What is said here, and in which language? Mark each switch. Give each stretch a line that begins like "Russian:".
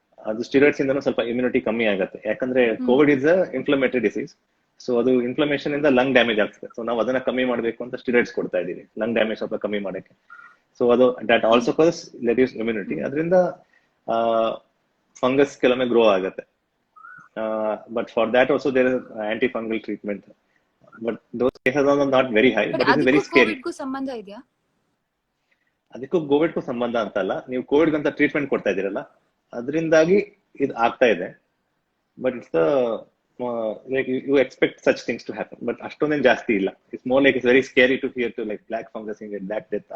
Kannada: ಅದು ಸ್ಟಿರಾಯ್ಡ್ಸ್ ಇಂದನೂ ಸ್ವಲ್ಪ ಇಮ್ಯುನಿಟಿ ಕಮ್ಮಿ ಆಗುತ್ತೆ. ಯಾಕಂದ್ರೆ
English: COVID is a inflammatory disease.
Kannada: So ಅದು ಇನ್ಫ್ಲಮೇಷನ್ ಇಂದ ಲಂಗ್ ಡ್ಯಾಮೇಜ್ ಆಗ್ತದೆ. ಸೊ ನಾವು ಅದನ್ನ ಕಮ್ಮಿ ಮಾಡಬೇಕು ಅಂತ ಸ್ಟಿರಾಯ್ಡ್ಸ್ ಕೊಡ್ತಾ ಇದೀವಿ, ಲಂಗ್ ಡ್ಯಾಮೇಜ್ ಸ್ವಲ್ಪ ಕಮ್ಮಿ ಮಾಡಕ್ಕೆ.
English: So ಅದು that also cause reduce immunity.
Kannada: ಅದರಿಂದ ಫಂಗಸ್ ಕೆಲವೊಮ್ಮೆ ಗ್ರೋ ಆಗುತ್ತೆ.
English: But for that also there is antifungal treatment. But those cases are not very high, but but it's
Kannada: ಅದಕ್ಕೂ
English: very scary.
Kannada: ಕೋವಿಡ್ಗೂ ಸಂಬಂಧ ಇದೆಯಾ? ಅದಕ್ಕೂ ಕೋವಿಡ್ಗೂ ಸಂಬಂಧ ಅಂತಲ್ಲ, ನೀವು ಕೋವಿಡ್ ಅಂತ ಟ್ರೀಟ್ಮೆಂಟ್ ಕೊಡ್ತಾ ಇದೀರಲ್ಲ, ಅದರಿಂದಾಗಿ ಇದು ಆಗ್ತಾ ಇದೆ.
English: but it's like you expect such things to happen, but
Kannada: ಅಷ್ಟೊಂದೇನು ಜಾಸ್ತಿ ಇಲ್ಲ.
English: It's more like it's very scary to hear to like black fungus in black death.